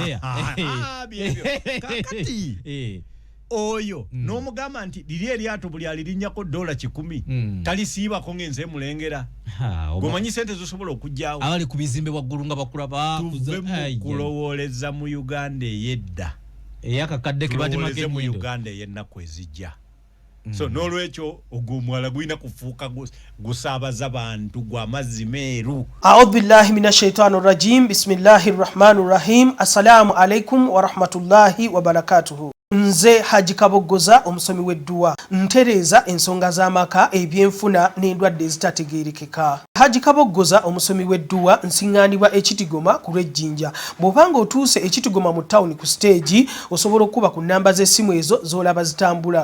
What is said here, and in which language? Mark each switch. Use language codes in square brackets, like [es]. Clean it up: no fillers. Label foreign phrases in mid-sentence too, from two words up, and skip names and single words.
[lg] kakati oyo n'omugamba nti liri eryato buli alirinnyako $100 talisiibako ng'ensi emulengera gwomanyi sente zosobola okugyawo abali ku bizimbe waggulu nga bakulaba tuve mu kulowooleza mu Uganda ey'edda eyakakadde kibatimake mu Uganda ey'ennaku ezijja so n'olwekyo ogwo omwala gulina kufuuka gusaabaza bantu gwa mazzi meeru. [ar] أعوذ بالله من الشيطان الرجيم. بسم الله الرحمن الرحيم. السلام عليكم ورحمة الله وبركاته. [lg] Nze Haji Kaboggoza omusomi w'edduwa ntereeza ensonga z'amaka ebyenfuna n'endwadde ezitategeerekeka. Haji Kaboggoza omusomi w'edduwa nsiŋŋaanibwa ekitigoma ku lw'ejjinja. Bw'obanga otuuse ekitigoma mu ttawuni ku siteegi osobola okuba ku nnamba z'essimu ezo z'olaba zitambula.